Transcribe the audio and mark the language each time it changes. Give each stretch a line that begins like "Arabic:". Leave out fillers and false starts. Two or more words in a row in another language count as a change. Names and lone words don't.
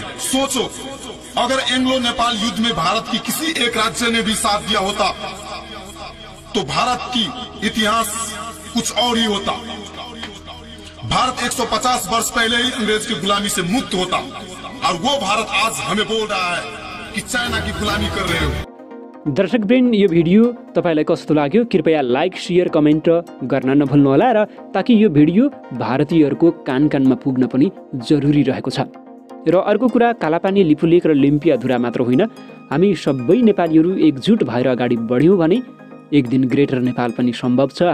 Hindi: सोचो, अगर एंग्लो नेपाल युद्ध में भारत की किसी एक राज्य ने भी साथ दिया होता तो भारत की इतिहास कुछ और ही होता। भारत 150 वर्ष पहले ही अंग्रेज की गुलामी से मुक्त होता, और वो भारत आज हमें बोल रहा है कि चाइना की गुलामी कर रहे हो।
Nepali: दर्शकवृन्द, यो भिडियो तपाईँलाई कस्तो लाग्यो कृपया
English: like, share, comment
Nepali: गर्न नभुल्नुहोला र ताकि यो भिडियो भारतीयहरूको कान कानमा पुग्न पनि जरुरी रहेको छ। र अर्को कुरा, कालापानी, लिपुलेक र लिम्पियाधुरा मात्र होइन, हामी सबै नेपालीहरू एकजुट भएर अगाडि बढ्यौँ भने एक दिन ग्रेटर नेपाल पनि सम्भव छ।